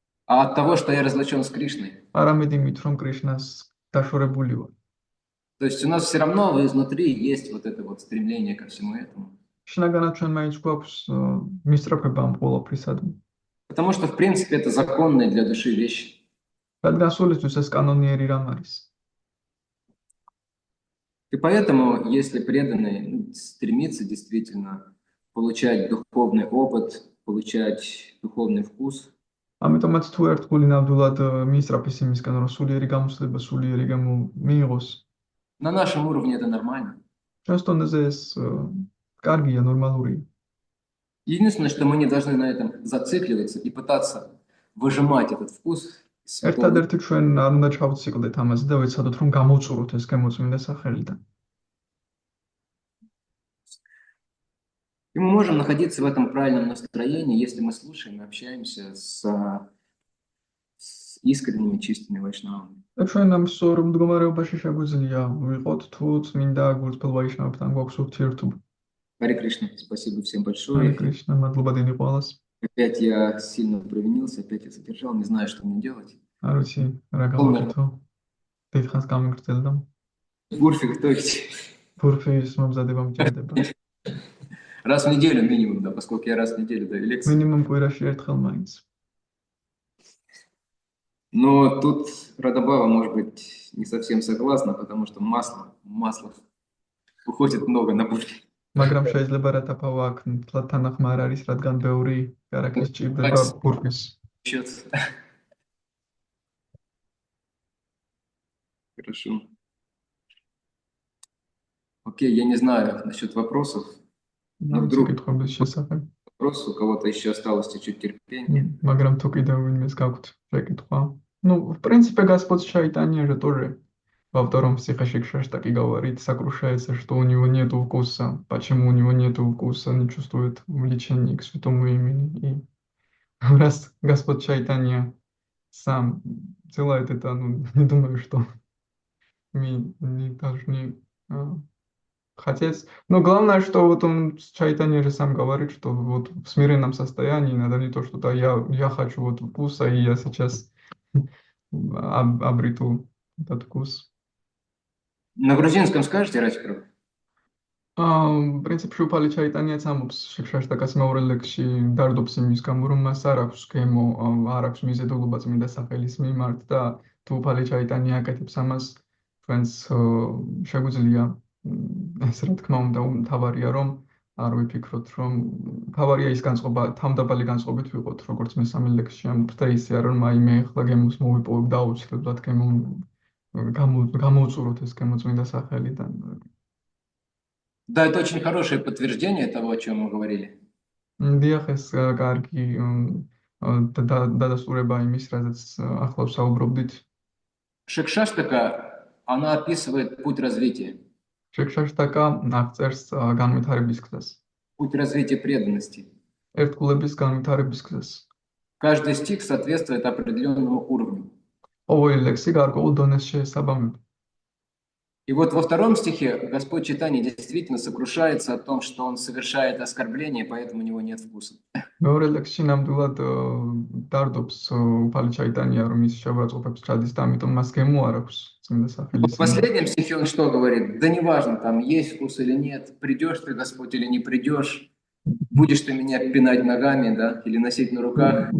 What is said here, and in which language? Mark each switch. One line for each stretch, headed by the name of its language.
Russian: А от того, что я разлучен с Кришной.
Georgian: არამედ იმით, რომ კრიშნას დაშორებული ვარ.
Russian: То есть у нас все равно изнутри есть вот это вот стремление ко всему этому.
Georgian: შინაგანად ჩვენ მაინც გვაქვს მისწრაფება ამ ყველაფრისადმი.
Russian: Потому что, в принципе, это законные для души вещи.
Georgian: რადგან სულისთვის ეს კანონიერი რამ არის.
Russian: И поэтому, если преданный стремится действительно получать духовный опыт, получать духовный вкус,
Georgian: ამიტომაც თუ ერთგული ნამდვილად მიისწრაფის იმისგან, რომ სულიერი გამოცდილება, სულიერი მიიღოს,
Russian: на нашем уровне это нормально.
Georgian: ჩვენს დონეზე ეს კარგია, ნორმალურია.
Russian: Единственное, что мы не должны на этом зацикливаться и пытаться выжимать этот вкус. из святого.
Georgian: ერთადერთი ჩვენ არ უნდა ჩავციკლდეთ ამაზე და ვიცადოთ, რომ გამოვწუროთ ეს გემოწმინდა სახელიდან.
Russian: И мы можем находиться в этом правильном настроении, если мы слушаем и общаемся с искренними, чистыми вайшнавами.
Georgian: და ჩვენ ამ სწორ მდგომარეობაში შეგვიძლია ვიყოთ, თუ წმინდა გულწრფელ ვაიშნავებთან გვაქვს ურთიერთობა.
Russian: Харе Кришна, спасибо всем
Georgian: ჰარე
Russian: большое.
Georgian: კრიშნა, მადლობა დიდი ყველას.
Russian: Опять я сильно провинился, опять я задержал, не знаю, что мне делать.
Georgian: არ ვიცი, რა გავაკეთო. დიდხანს გამიგრძელდა.
Russian: Бурфик, то есть
Georgian: ფურფის მომზადება მჭირდება.
Russian: раз в неделю минимум, да, поскольку я раз в неделю даю лекции.
Georgian: მინიმუმ კვირაში ერთხელ მაინც.
Russian: Но тут Радабава, может быть, не совсем согласна, потому что масла уходит много на бурфик.
Georgian: მაგრამ შეიძლება რა თაფავა აქ თლად თანახმა არ არის, რადგან ბევრი კარაკის ჭირდება ფურფის.
Russian: Счет. Хорошо. Окей, я не знаю насчет вопросов. Ну, вдруг-
Georgian: კითხების შესახებ.
Russian: Вопрос, у кого-то еще осталось чуть-чуть терпения.
Georgian: მაგრამ თუ კიდევ ვინმეს გაქვთ შეკითხვა.
Russian: Ну, в принципе, Господь Чайтанья же тоже во втором стихе Шикшаштаки говорит, сокрушается, что у него нету вкуса. Почему у него нету вкуса, не чувствует влечения к святому имени. И раз Господь Чайтанья сам делает это, ну, не думаю, что мы не должны хотеть. Но главное, что вот он Чайтанья же сам говорит, что вот в смиренном состоянии надо не то, что да, я хочу вот вкуса, и я сейчас обрету этот вкус. На грузинском скажете, Радиков? В принципе,
Georgian: Шупали Чайтанья ამობს შეკშაშტაკას მეორე ლექსში დარდობს იმის გამო, რომ მას არ აქვს გემო, არ აქვს მიზედულობა წმინდა სახელის მიმართ და თუ უფალი Чайтанья აკეთებს ამას, ჩვენს შეგვიძლია ეს რა თქმა უნდა თავარია რომ არ ვიფიქროთ, რომ თავარია ის განწყობა, თავდაბალი განწყობით ვიყოთ, როგორც მესამე ლექსში ამბობს და ისე არ რომ აი მე ახლა გემოს მოვიპოვებ და აუცილებლად გამოვწუროთ ეს გემო წმინდა სახელიდან.
Russian: Да, это очень хорошее подтверждение того, о чем мы говорили.
Georgian: დიახ, ეს კარგი დადასტურება იმის, რაზეც ახლა ვსაუბრობდით.
Russian: Шикшаштака, она описывает путь развития,
Georgian: შეკშაშტაკა აღწერს განვითარების გზას,
Russian: путь развития преданности.
Georgian: ერთგულების განვითარების გზას.
Russian: Каждый стих соответствует определенному уровню.
Georgian: ყოველი ლექსი გარკვეულ დონეს შეესაბამება.
Russian: И вот во втором стихе Господь Чайтанья действительно сокрушается о том, что он совершает оскорбление, поэтому у него нет вкуса.
Georgian: მეორე ლექსში ნამდვილად დარდობს უფალი Чайтанья, რომ ის შევრაცხყოფებს ჩადის და ამიტომ მას გემო არ აქვს წმინდა
Russian: В
Georgian: სახელის.
Russian: последнем стихе он что говорит? Да неважно, там есть вкус или нет, придешь ты, Господь, или не придешь, будешь ты меня пинать ногами, да, или носить на руках.